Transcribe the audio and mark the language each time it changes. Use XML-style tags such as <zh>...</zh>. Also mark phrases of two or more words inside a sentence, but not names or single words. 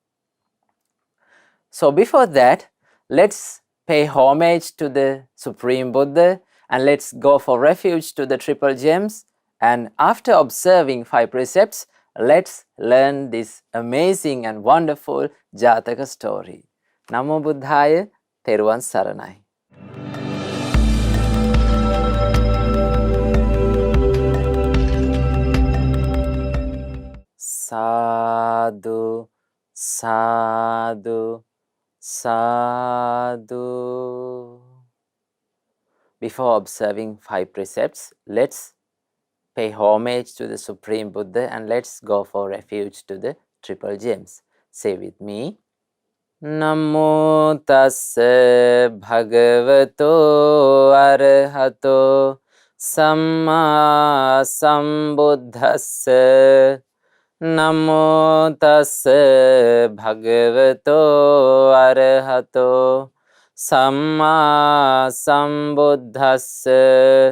<en>So before that, let's pay homage to the Supreme Buddha and let's go for refuge to the Triple Gems. And after observing 5 precepts, let's learn this amazing and wonderful Jataka story.</en> <pi>Namo Buddhaya,</pi> <si>Theruvan Saranai.</si> <pi>Sadhu, sadhu, sadhu.</pi> <en>Before observing 5 precepts, let's pay homage to the Supreme Buddha and let's go for refuge to the Triple Gems. Say with me.</en> <pi>Namo tassa bhagavato arahato samma sambuddhassa. Namo tassa bhagavato arahato samma sambuddhassa.</pi>